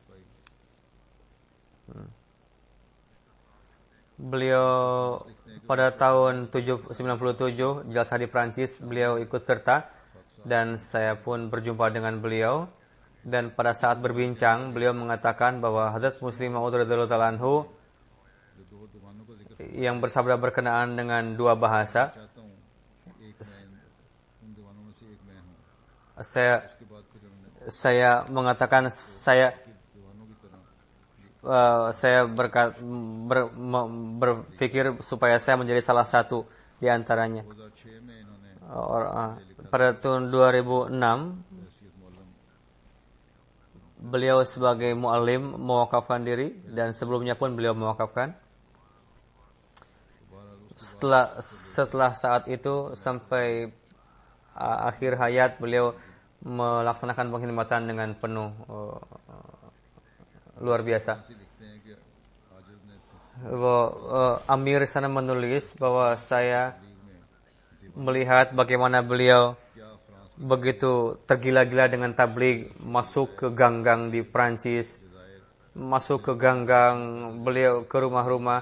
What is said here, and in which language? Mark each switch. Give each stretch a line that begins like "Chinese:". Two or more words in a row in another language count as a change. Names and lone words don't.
Indonesian: Beliau pada tahun 97 Jalsah di Prancis beliau ikut serta, dan saya pun berjumpa dengan beliau, dan pada saat berbincang beliau mengatakan bahwa Hazrat Muslim Maud
Arabic: رضي الله تعالى عنه
Indonesian: yang bersabda berkenaan dengan dua bahasa.
Urdu: چاہتا ہوں ایک میں ان دیوانوں میں سے ایک میں ہوں. اس کے بعد پھر انہوں نے
Indonesian: Saya mengatakan
Urdu: دیوانوں کی طرح
Indonesian: saya berpikir supaya saya menjadi salah satu di antaranya.
Urdu: 2006 میں انہوں نے
Indonesian: Pada tahun 2006,
Urdu: حیثیت معلم
Indonesian: beliau sebagai mu'alim mewakafkan diri dan sebelumnya pun beliau mewakafkan. Setelah saat itu sampai akhir hayat beliau melaksanakan pengkhidmatan dengan penuh luar biasa.
Urdu: سے لکھتے ہیں کہ عاجز نے
Indonesian: Amir sana menulis bahwa saya melihat bagaimana beliau begitu tergila-gila dengan tabligh, masuk ke gang-gang di Prancis, masuk ke gang-gang, beliau ke rumah-rumah.